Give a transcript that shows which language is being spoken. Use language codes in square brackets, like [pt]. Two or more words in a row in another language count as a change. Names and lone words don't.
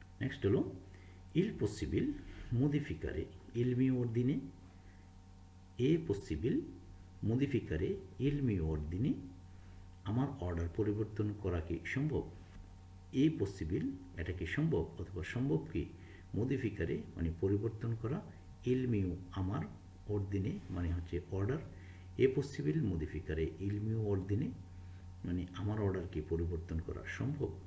[bn] নেক্সট হলো [it] il possible modificare il mio ordine, è possible modificare il mio ordine, [bn] আমার অর্ডার পরিবর্তন করা কি সম্ভব? [it] è possibile [bn] এটা কি সম্ভব অথবা সম্ভব কি মডিফিকারে মানে পরিবর্তন করা, [it] il mio [bn] আমার অর্দিনে মানে হচ্ছে অর্ডার, [it] è possibile modificare il mio ordine [bn] মানে আমার অর্ডার কি পরিবর্তন করা সম্ভব।